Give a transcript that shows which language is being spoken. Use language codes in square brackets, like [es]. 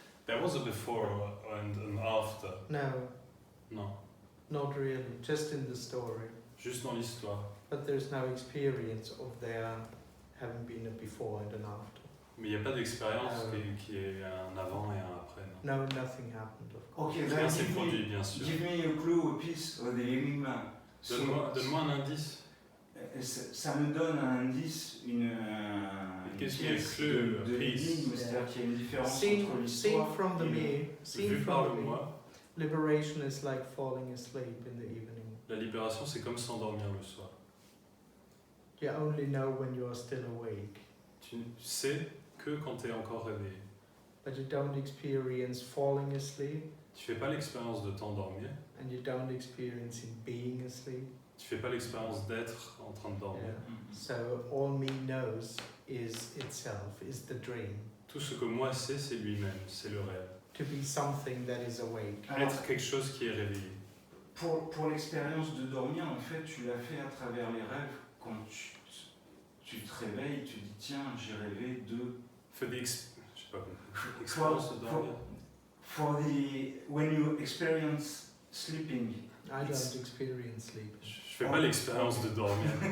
[en] There was a before and an after. No, [fr] Non, [en] not really, just in the story. [fr] juste dans l'histoire. [en] But there's no experience of there having been a before and an after. [fr] Mais il n'y a pas d'expérience qui est un avant et un après. Non. [en] No, nothing happened, of course. Ok, [fr] Rien s'est produit, bien sûr. [en] Give me a clue, a piece of the enigma. [fr] Donne-moi un indice. Ça me donne un indice, une pièce de l'énigme, c'est-à-dire qu'il y a une différence entre l'histoire [en] from the [fr] et [en] seen [fr] Vu [en] from [fr] par [en] the [fr] le moi, [en] liberation is like falling asleep in the evening. [fr] la libération c'est comme s'endormir le soir. [en] You only know when you are still awake, [fr] Tu sais que quand tu es encore réveillé. [en] but you don't experience falling asleep, [fr] Tu fais pas l'expérience de t'endormir. [en] and you don't experience in being asleep. [fr] Tu fais pas l'expérience d'être en train de dormir. [en] Yeah. So all me knows is itself, is the dream. [fr] Tout ce que moi sais, c'est lui-même, c'est le rêve. [en] To be something that is awake. [fr] Être quelque chose qui est réveillé. Pour l'expérience de dormir, en fait, tu l'as fait à travers les rêves. Quand tu te réveilles, tu dis tiens, j'ai rêvé de. Fais des je sais pas comment. Expérience de dormir. [en] When you experience sleeping. I don't experience sleep. [fr] Je fais pas l'expérience de dormir.